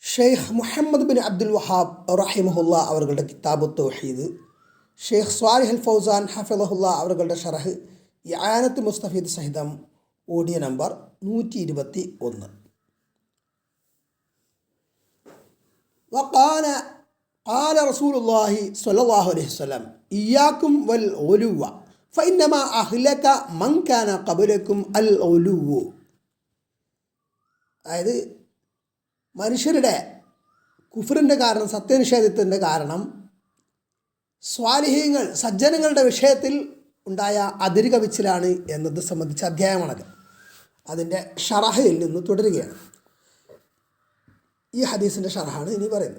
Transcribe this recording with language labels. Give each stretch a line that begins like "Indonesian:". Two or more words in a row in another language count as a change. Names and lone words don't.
Malayalam: ഷെയ്ഖ് മുഹമ്മദ് ബിൻ അബ്ദുൽ വഹാബ് റഹിമഹുല്ല അവരുടെ കിതാബു തൗഹീദ്, ഷെയ്ഖ് സ്വാലിഹ് അൽ ഫൗസാൻ ഹഫിളഹുല്ല അവരുടെ ഷറഹ് ഇആനത്ത് മുസ്തഫീദ് സഹിതം
English: audio number
Malayalam: 121.
Arabic: قال رسول الله صلى الله عليه وسلم إياكم والغلو فإنما أهلك من كان قبلكم الغلو.
Malayalam: അതായത് മനുഷ്യരുടെ കുഫറിൻ്റെ കാരണം, സത്യനിഷേധത്തിൻ്റെ കാരണം സ്വാലിഹീങ്ങൾ സജ്ജനങ്ങളുടെ വിഷയത്തിൽ ഉണ്ടായ അതിരുകവിച്ചിലാണ് എന്നത് സംബന്ധിച്ച അധ്യായമാണത്. അതിൻ്റെ ഷറഹയിൽ നിന്ന് തുടരുകയാണ്. ഈ ഹദീസിൻ്റെ ഷറഹാണ് ഇനി പറയുന്നത്.